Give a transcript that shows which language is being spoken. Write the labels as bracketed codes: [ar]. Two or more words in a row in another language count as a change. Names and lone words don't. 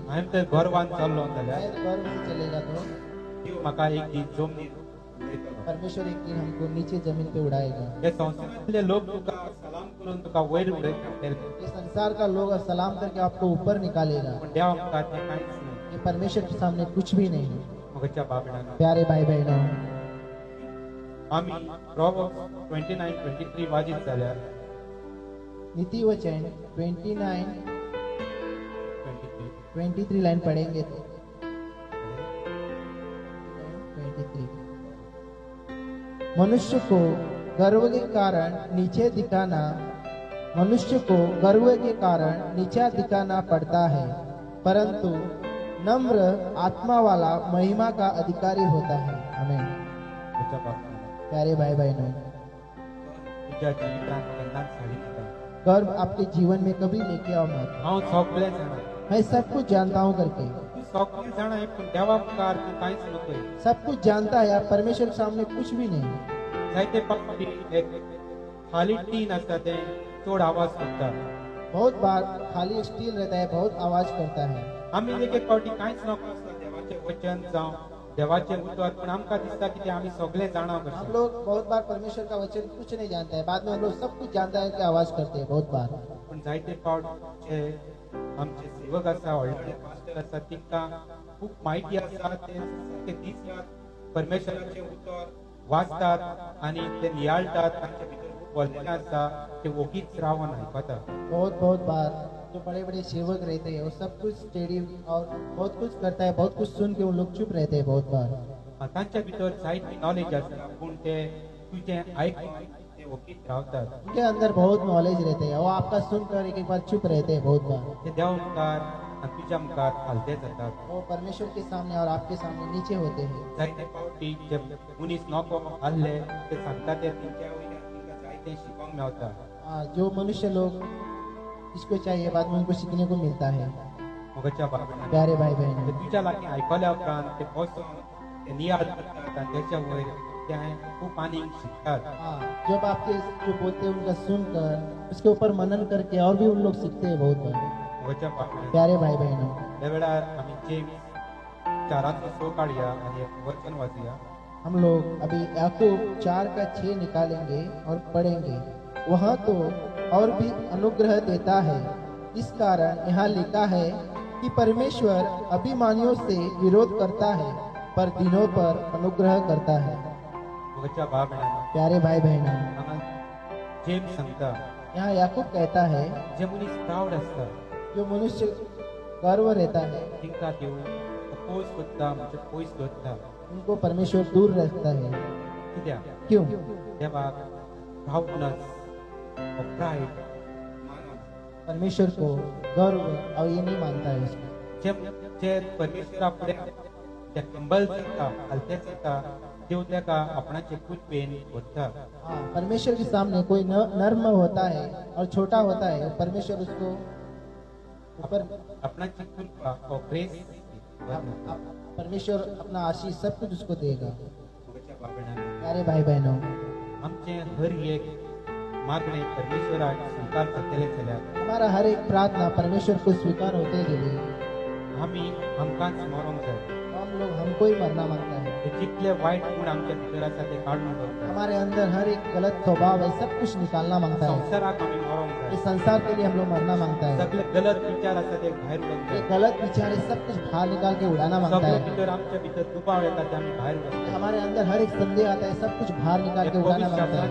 [kok] हांवें तर गर्वान चल्लो जाल्यार [hi] शायद गर्व से चलेगा तो [kok] देव म्हाका एक दीस जमनीर उडयतलो. [hi] परमेश्वर एक दिन हमको नीचे जमीन पे उड़ाएगा [kok] हे संवसारांतले लोक तुका सलाम करून तुका वयर उडयतात [hi] ये संसार का लोग सलाम करके आपको ऊपर निकालेगा [kok] पूण देव आमकां तें कांयच ना [hi] ये परमेश्वर के सामने कुछ भी नहीं है [kok] म्हज्या बाबड्यान [hi] प्यारे भाई बहनों [kok] आमी प्रोवर्ब्स 29:23 वाजीत जाल्यार [hi] नीति वचन 29 23 23 लाइन पढ़ेंगे तो 23 मनुष्य को गर्व के कारण नीचे दिखाना मनुष्य को गर्व के कारण नीचा दिखाना पड़ता है परंतु नम्र आत्मा वाला महिमा का अधिकारी होता है हमें [kok] म्हज्या बाबड्यान [hi] प्यारे भाई बहनों [kok] तुज्या जिवितांत केन्नाच हाडीत ना [hi] गर्व आपके जीवन में कभी लेके आओ मत [kok] हांव सगळें जाणा [hi] मैं सब कुछ जानता हूँ करके [kok] तूं सगळें जाणा पूण देवा मुखार तूं कांयच नकोय [hi] सब कुछ जानता है आप परमेश्वर के सामने कुछ भी नहीं [kok] जायते फावटी एक खाली टीन आसता ते चड आवाज करता. [hi] बहुत बार खाली स्टील रहता है, बहुत आवाज करता है। [kok] आमी एक फावटी कांयच नको आसता देवाचें वचन जावं देवाचें उतर, पण आमकां दिसता की ते आमी सगळे जाणा [hi] हम [kok] कशें. [hi] लोग बहुत बार परमेश्वर का वचन कुछ नहीं जानते हैं, बाद में हम लोग सब कुछ जानता है कि आवाज करते हैं बहुत बार। [kok] पण जायते फावट जे आमचे सेवक आसा, व्हडले पास्टर आसा, तिका खूब म्हायती आसा, ते सारके दिसतात परमेश्वराचें उतर वाचतात आनी ते नियाळटात. तांचे भितर खूब बोललें आसा, ते ओगीच रावन आयकतात. [hi] बहुत बहुत बार जो बड़े बड़े सेवक रहते हैं वो सब कुछ स्टेडियम और बहुत कुछ करता है, बहुत कुछ सुन के वो लोग चुप रहते हैं बहुत बार। [kok] तांच्या भितर जायती नॉलेज आसता, पूण ते तुजें आयकून ते ओगीच रावतात. [hi] उनके अंदर बहुत नॉलेज रहते हैं, वो आपका सुनकर एक बार चुप रहते हैं बहुत बार। [kok] ते देवा मुखार आनी तुज्या मुखार हालते जातात. [hi] वो परमेश्वर के सामने और आपके सामने नीचे होते हैं। [kok] जायते फावटी जे मनीस नको आहले ते सांगता ते तेंच्या वयल्यान तांकां जायतें शिकोंक मेळटा. [hi] जो मनुष्य लोग जिसको चाहिए बाद में उनको सीखने को मिलता है। [kok] मोगाच्या बाबा [hi] प्यारे भाई ते बहन, [kok] तुज्या लागीं आयकल्या उपरांत ते बसून ते नियाळ करतात आनी तेच्या वयर ते खूब आनीक शिकतात. [hi] जब आपके जो बोलते हैं उनका सुनकर उसके ऊपर मनन करके और भी उन लोग सीखते हैं बहुत बार। [kok] मोगाच्या बाबा [hi] प्यारे भाई बहनों, [kok] त्या वेळार आमी जेम्स 4:6 काढया आनी एक वचन वाचूया. [hi] हम लोग अभी याकूब 4:6 निकालेंगे और पढ़ेंगे। वहाँ तो और भी अनुग्रह देता है, इस कारण यहाँ लिखा है कि परमेश्वर अभिमानियों से विरोध करता है पर दिनों पर अनुग्रह करता है। [kok] मोगाच्या बाबा [hi] प्यारे भाई बहनों, [kok] हांगा जेम्स सांगता [hi] यहाँ याकूब कहता है [kok] जे मनीस प्राउड आसता [hi] जो मनुष्य गर्व रहता है [kok] तिंका देव अपोज करता, म्हणजे पयस दवरता. [hi] उनको परमेश्वर दूर रखता है। [kok] कित्याक [hi] क्यों? [kok] देवाक [en] proudness pride [hi] परमेश्वर को गर्व और ये नहीं मानता है उसको। [kok] जे जे परमेश्वरा फुडें ते हंबल जाता, हलते जाता, देव तेका आपणाचे कुचबेन व्हरता. [hi] परमेश्वर के सामने कोई नर्म होता है और छोटा होता है, परमेश्वर उसको ऊपर [kok] आपणाची कृपा और ग्रेस [hi] परमेश्वर अपना आशीष सब कुछ उसको देगा। [kok] मोगाच्या बाबा [hi] प्यारे भाई बहनों, [kok] आमचे हर एक मागणे परमेश्वराक स्वीकार करतले जाल्यार [hi] हमारा हर एक प्रार्थना परमेश्वर को स्वीकार होते गेली [kok] आमी आमकांच मरोंक जाय. [hi] हम लोग हमको ही मरना मांगता है। [kok] ते जितले वायट गुण आमच्या भितर आसा ते काढून उडोवता. [hi] हमारे अंदर हर एक गलत स्वभाव है, सब कुछ निकालना मांगता है। [kok] संसाराक आमी मरोंक ये जाय. [hi] संसार के लिए हम लोग मरना मांगता है। [kok] सगळे गलत विचार आसा ते भायर उडोवंक ये जाय. [hi] गलत विचार है, सब कुछ बाहर निकाल के उड़ाना मांगता सगळे है। [kok] भितर आमच्या भितर दुबाव येता ते आमी भायर उडोवंक जाय. [hi] हमारे अंदर हर एक संदेह आता है, सब कुछ बाहर निकाल के उड़ाना मांगता है।